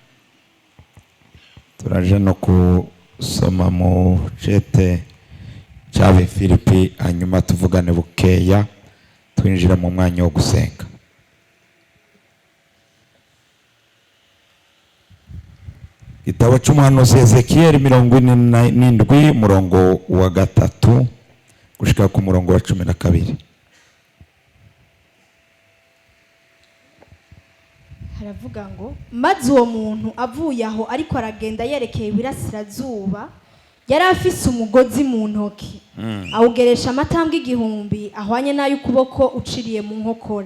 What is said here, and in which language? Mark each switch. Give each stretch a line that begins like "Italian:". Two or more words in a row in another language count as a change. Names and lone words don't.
Rundi: Turaje no kusoma mu cete cyabe Filipi, hanyuma tuvugane bukeya twinjira mu mwanya wo gusenga. Gitabo cy'umuhanuzi Ezekiyeli 47 umurongo wa 3 gushika ku murongo wa 12. Haravuga ngo maze uwo muntu avuye aho ariko aragenda yerekeye ibirasirazuba, yari afise umugozi mu ntoki awugeresha amatambwe 1000 ahwanye nayo ukuboko uciriye mu nkokora.